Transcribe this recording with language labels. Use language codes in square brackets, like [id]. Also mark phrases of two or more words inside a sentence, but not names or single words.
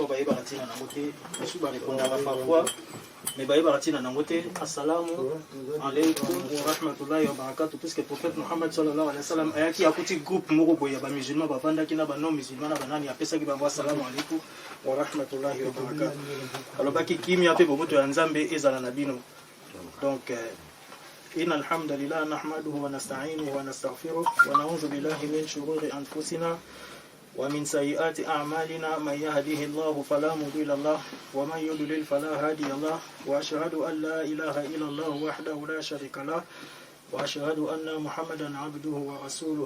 [ln] bayebaka ntina nango te mosu barépondaka parfois mais bayebaka ntina nango te. [ar] السلام عليكم ورحمة الله وبركاته, [fr] puisque prophète [ln] Muhammad [ar] صلى الله عليه وسلم [ln] ayaki akuti groupe moko boye ya bamusulman bavandaki na [fr] banon musulman [ln] na banani apesaki bango [ar] السلام عليكم ورحمة الله وبركاته, [ln] alobaki kimia mpe bomoto ya nzambe ezala na bino. [fr] Donc [ar] إن الحمد لله نحمده ونستعينه ونستغفره ونعوذ بالله من شرور أنفسنا ومن سيئات أعمالنا من يهده الله فلا مضل له ومن يضلل فلا هادي له وأشهد أن لا إله إلا الله وحده لا شريك له وأشهد أن محمدا عبده ورسوله.